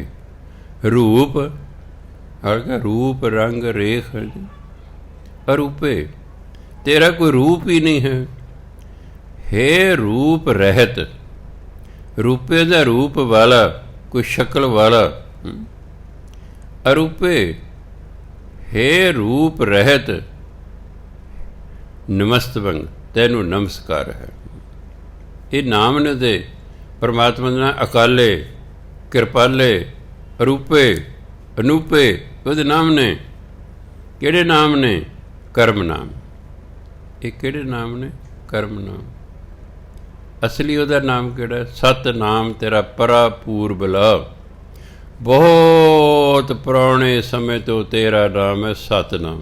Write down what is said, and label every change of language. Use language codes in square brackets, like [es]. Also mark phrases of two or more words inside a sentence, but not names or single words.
[pa] ਰੂਪ ਰੂਪ ਰੰਗ ਰੇਖ ਅਰੂਪੇ, ਤੇਰਾ ਕੋਈ ਰੂਪ ਹੀ ਨਹੀਂ ਹੈ। ਹੇ ਰੂਪ ਰਹਿਤ। ਰੂਪੇ ਦਾ ਰੂਪ ਵਾਲਾ, ਕੋਈ ਸ਼ਕਲ ਵਾਲਾ। ਅਰੂਪੇ, ਹੇ ਰੂਪ ਰਹਤ ਨਮਸਤਵੰਗ, ਤੈਨੂ ਨਮਸਕਾਰ ਹੈ। ਯੇ ਨਾਮ ਨੇ ਦੇ ਪਰਮਾਤਮਾ ਦੇ ਨਾਮ ਅਕਾਲੇ, ਕ੍ਰਿਪਾਲੇ, ਅਰੂਪੇ, ਅਨੂਪੇ, ਉਹਦੇ ਨਾਮ ਨੇ। ਕਿਹੜੇ ਨਾਮ ਨੇ? ਕਰਮ ਨਾਮ। ਇਹ ਕਿਹੜੇ ਨਾਮ ਨੇ? ਕਰਮ ਨਾਮ। ਅਸਲੀ ਉਹਦਾ ਨਾਮ ਕਿਹੜਾ? ਸਤਨਾਮ ਤੇਰਾ ਪਰਾ ਪੂਰਬਲਾ, ਬਹੁਤ ਪੁਰਾਣੇ ਸਮੇਂ ਤੋਂ ਤੇਰਾ ਨਾਮ ਹੈ ਸਤਨਾਮ।